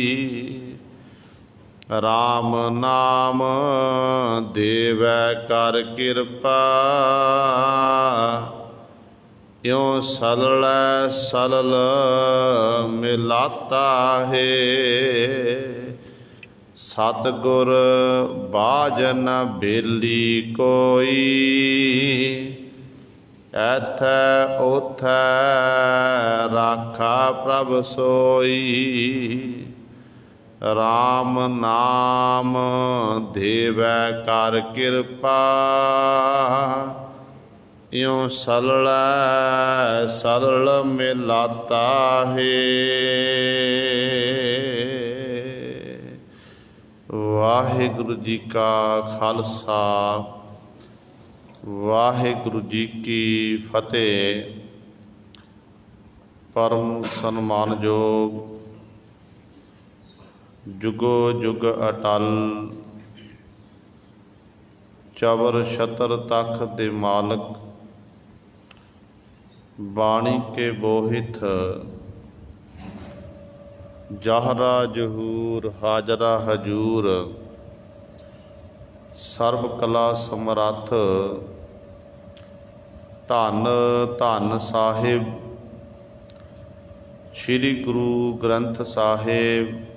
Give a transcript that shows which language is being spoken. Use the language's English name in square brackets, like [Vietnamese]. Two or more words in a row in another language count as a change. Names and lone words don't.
[Punjabi] ਰਾਮ ਨਾਮ ਦੇਵੈ ਕਰ ਕਿਰਪਾ, ਯੋਂ ਸਲਲ ਸਲਲ ਮਿਲਾਤਾ ਹੈ। ਸਤਿਗੁਰ ਬਾਜ ਨ ਬੇਲੀ ਕੋਈ, ਐਥੈ ਓਥੈ ਰਾਖਾ ਪ੍ਰਭ ਸੋਈ। ਰਾਮ ਨਾਮ ਦੇਵੈ ਕਰ ਕਿਰਪਾ, ਯੋਂ ਸਲਲ ਸਲਲ ਮਿਲਾਤਾ ਹੈ। ਵਾਹਿਗੁਰੂ ਜੀ ਕਾ ਖ਼ਾਲਸਾ, ਵਾਹਿਗੁਰੂ ਜੀ ਕੀ ਫ਼ਤਹਿ। ਪਰਮ ਸਨਮਾਨਯੋਗ ਜੁਗੋ ਜੁਗ ਅਟੱਲ, ਚਵਰ ਛਤਰ ਤਖ਼ ਦੇ ਮਾਲਕ। ਬਾਣੀ ਕੇ ਬੋਹਿਥ ਜ਼ਾਹਰਾ ਜ਼ਹੂਰ, ਹਾਜ਼ਰਾ ਹਜ਼ੂਰ। ਸਰਬ ਕਲਾ ਸਮਰੱਥ, ਧੰਨ ਧੰਨ ਸਾਹਿਬ ਸ੍ਰੀ ਗੁਰੂ ਗ੍ਰੰਥ ਸਾਹਿਬ।